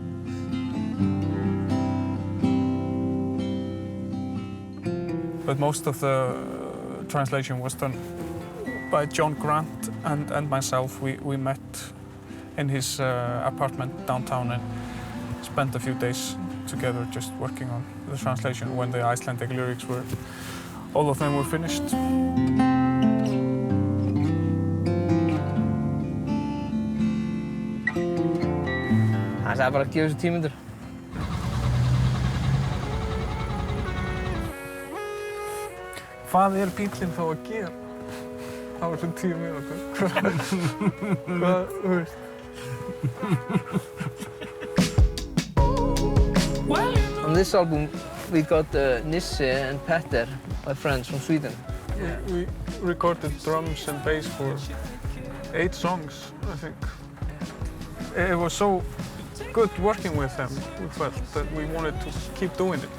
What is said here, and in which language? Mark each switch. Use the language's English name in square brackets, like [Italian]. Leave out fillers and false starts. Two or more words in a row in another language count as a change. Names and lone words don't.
[English] But most of the translation was done by John Grant and myself. We met in his apartment downtown and spent a few days together just working on the translation when the Icelandic lyrics were, all of them were finished. [Icelandic] Það er bara að gefa þessu 10 mínútur. Hvað bíllinn þá að gera á þessum 10 mínútur? Hvað, þú veist? [English] On this album, we got Nisse and Petter, my friends from Sweden. Yeah. We recorded drums and bass for 8 songs, I think. It was so good working with them, we felt that we wanted to keep doing it.